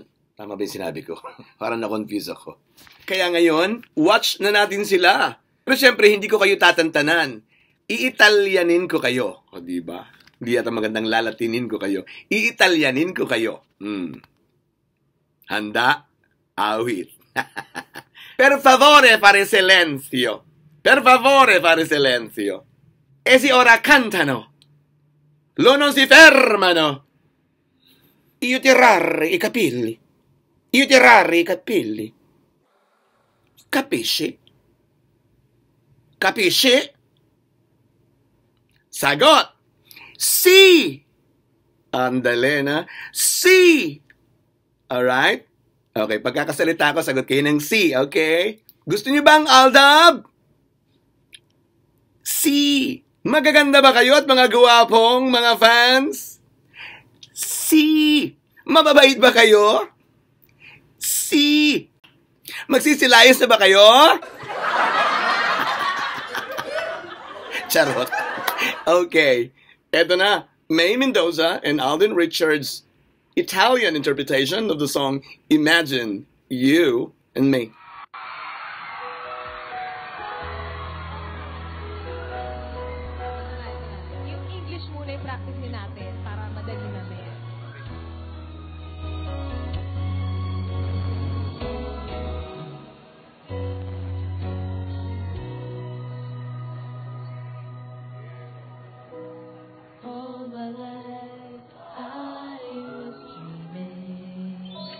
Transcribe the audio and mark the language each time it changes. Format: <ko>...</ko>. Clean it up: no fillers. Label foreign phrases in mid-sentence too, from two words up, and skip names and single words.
<tl>Tama ba yung sinabi ko? Parang na-confuse ako. Kaya ngayon, watch na natin sila. Pero syempre, hindi ko kayo tatantanan. I-Italianin ko kayo. O, diba? Hindi yata magandang lalatinin ko kayo. I-Italianin ko kayo. Handa? Awit.</tl> <it>Per favore fare silenzio. Per favore fare silenzio. E si ora cantano. Lo non si fermano. Io tirare i capelli. Io tirare i capelli. Capisci? Capisci?</it> <tl>Sagot! Sì! Andalena, sì! Alright? Okay, pagkakasalita ko, sagot kayo ng sì, okay? Gusto niyo bang Aldab? Sì! Magaganda ba kayo at mga guwapong mga fans? Si! Mababait ba kayo? Si! Magsisilayos na ba kayo? Charot.</tl> <en>Okay.</en> <tl>Eto na.</tl> <en>May Mendoza and Alden Richards' Italian interpretation of the song Imagine You and Me.</en> <tl>Yung English muna yung practice natin para madali namin.</tl> <en>All my life I was dreaming.</en>